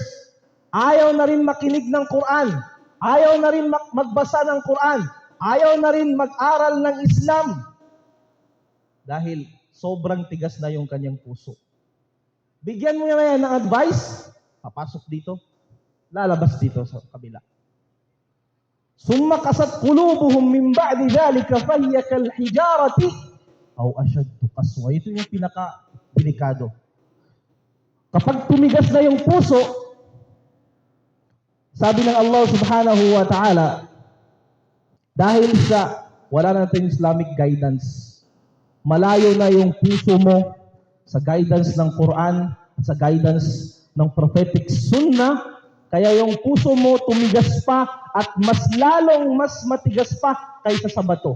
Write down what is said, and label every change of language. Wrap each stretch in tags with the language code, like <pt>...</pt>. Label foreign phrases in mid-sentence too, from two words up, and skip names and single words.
<tl>Ayaw na rin makinig ng Quran. Ayaw na rin magbasa ng Quran. Ayaw na rin mag-aral ng Islam. Dahil sobrang tigas na yung kanyang puso. Bigyan mo na yan ng advice, papasok dito, lalabas dito sa kabila.</tl> <ar>ثم قست قلوبهم من بعد ذلك فهي كالحجارة أو أشد قسوة.</ar> <tl>Ito yung pinaka-delikado. Kapag tumigas na yung puso, sabi ng Allah</tl> <ar>سبحانه وتعالى,</ar> <tl>dahil sa wala na natin</tl> <en>Islamic guidance,</en> <tl>malayo na yung puso mo sa guidance ng Quran at sa guidance ng</tl> <en>prophetic sunnah,</en> <tl>kaya yung puso mo tumigas pa at mas matigas pa kaysa sa bato.</tl>